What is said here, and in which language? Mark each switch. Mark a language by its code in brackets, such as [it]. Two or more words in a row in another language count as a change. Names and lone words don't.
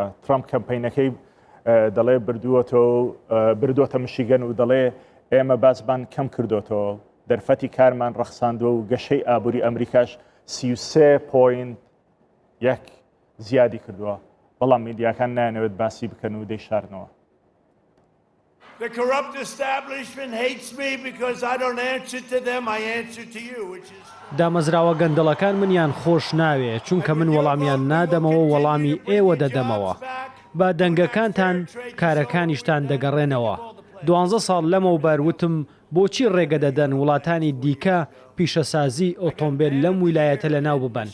[ckb] ترامپ کەمپینەکەی دەڵێ بردووەتە میشیگەن و دەڵێ ئێمە بازمان کەم کردوتەوە، دەرفەتی کارمان ڕەخساندووە و گەشەی ئابووری ئەمریکاش 33.1 زیادی کردووە. بەڵام میدیاکان نایەنەوێت باسی بکەن و دەیشارنەوە. [en] The corrupt establishment hates me because I don't answer to them, I answer to you, which is... [ckb] دامەزراوە گەندەڵەکان منیان خۆش ناوێ چونکە من وەڵامیان نادەمەوە وەڵامی ئێوە دەدەمەوە. با دەنگەکانتان کارەکانیشتان دەگەڕێنەوە. 12 ساڵ لەمەوبەر وتم بۆچی ڕێگە دەدەن وڵاتانی دیکە پیشەسازی ئۆتۆمبیل لەم ویلایەتە لەناو ببەن.